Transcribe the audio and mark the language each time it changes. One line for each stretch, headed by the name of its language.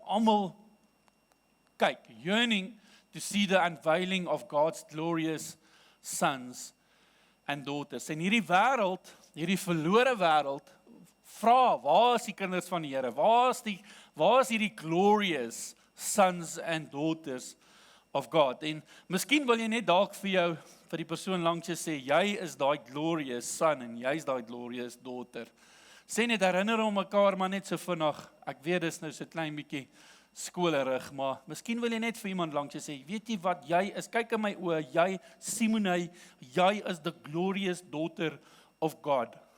Afrikaans: Almal kyk,
English: yearning to see the unveiling of God's glorious sons and daughters.
Afrikaans: En hierdie wêreld, hierdie verlore wêreld, vra, waar is die kinders van die Here? Waar is hierdie
English: glorious sons and daughters of God?
Afrikaans: En miskien wil jy net dalk vir die persoon langs jou sê, jy is daai
English: glorious son
Afrikaans: en jy is daai
English: glorious daughter.
Afrikaans: Sê net, herinner om mekaar maar net so vinnig. Ek weet dis nou so klein bietjie skolerig, maar miskien wil jy net vir iemand langs jou sê, weet jy wat jy is? Kyk in my oë, jy Simonei, jy is
English: the glorious daughter of God.